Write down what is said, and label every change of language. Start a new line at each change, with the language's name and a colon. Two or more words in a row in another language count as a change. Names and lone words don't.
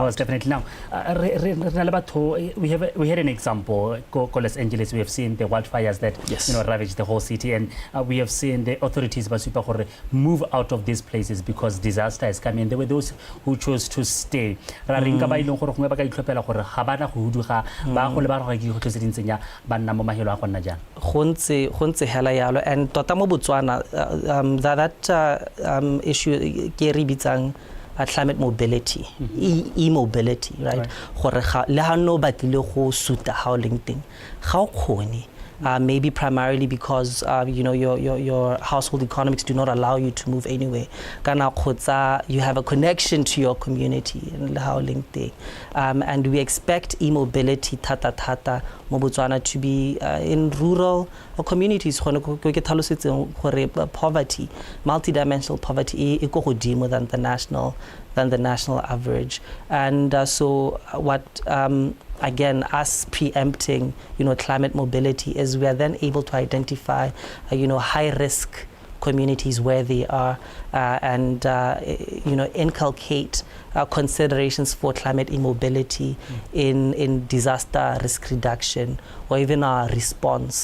English: Most definitely. Now, we had an example, Los Angeles. We have seen the wildfires that ravaged the whole city, and we have seen the authorities move out of these places because disaster is coming. There were those who chose to stay. And tota
Tswana: mo Botswana,
English: that issue
Tswana: ke re bitsang
English: climate mobility, e-mobility, right?
Tswana: Gore le ha no batlile go suta ha o leng teng ga o khone.
English: Maybe primarily because your household economics do not allow you to move anywhere. You have a connection to your community, and we expect e-mobility
Tswana: tata mo Botswana
English: to be in rural communities. Poverty, multidimensional poverty, is godimo than the national average, and so what. Again, us preempting, climate mobility is we are then able to identify, high-risk communities where they are, and inculcate considerations for climate immobility in disaster risk reduction or even our response.